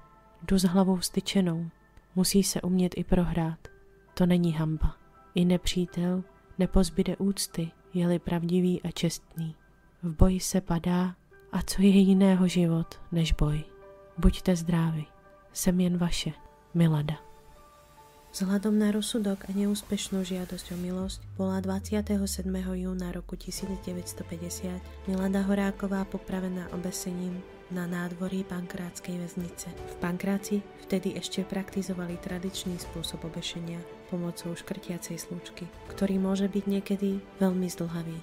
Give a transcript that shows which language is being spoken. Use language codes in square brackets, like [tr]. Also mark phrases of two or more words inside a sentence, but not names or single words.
[cs] Jdu s hlavou styčenou. Musí se umět i prohrát. To není hanba. I nepřítel nepozbyde úcty, je-li pravdivý a čestný. V boji se padá a co je jiného život než boj. Buďte zdraví. Jsem jen vaše, Milada. [sk] Vzhľadom na rozsudok a neúspešnú žiadosť o milosť bola 27. júna roku 1950 Milada Horáková popravená obesením na nádvorí Pankrátskej väznice. V Pankráci vtedy ešte praktizovali tradičný spôsob obešenia pomocou škrtiacej slučky, ktorý môže byť niekedy veľmi zdĺhavý.